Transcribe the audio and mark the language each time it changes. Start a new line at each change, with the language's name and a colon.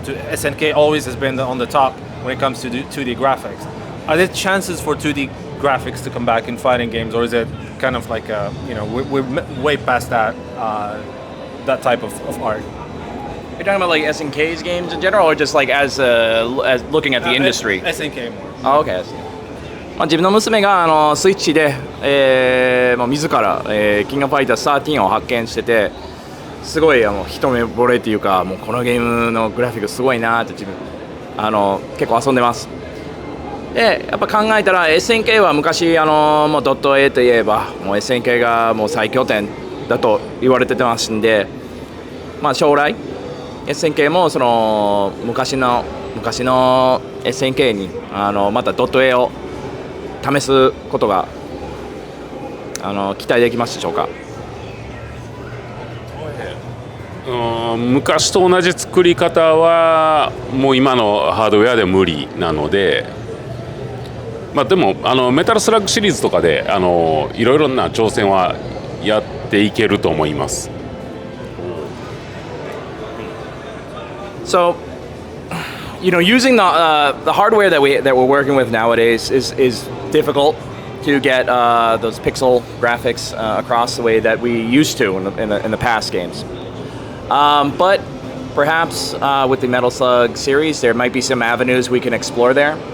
English: SNK always has been on the top when it comes to 2D graphics. Are there chances for 2D graphics to come back in fighting games, or is it kind of like we're way past that type of art? You're talking about like SNK's games in general, or just like as looking at the industry? SNK more. Oh, okay.
Japanese: 自分の娘がスイッチで、自ら、キングオブファイター13を発見してて、すごい一目惚れっていうか、もうこのゲームのグラフィックすごいなって自分結構遊んでます。でやっぱ考えたら SNK は昔もうドット A といえばもう SNK がもう最強点だと言われてますんで、将来 SNK もその昔の SNK にまたドット A を試すことが期待できますでしょうか。昔と同じ作り方はもう今のハードウェアで無理なので、でもメタルスラッグシリーズとかでいろいろな挑戦はやっていけると思います。
English: So, using the hardware that we're working with nowadays is difficult to get those pixel graphics across the way that we used to in the past games. But perhaps with the Metal Slug series, there might be some avenues we can explore there.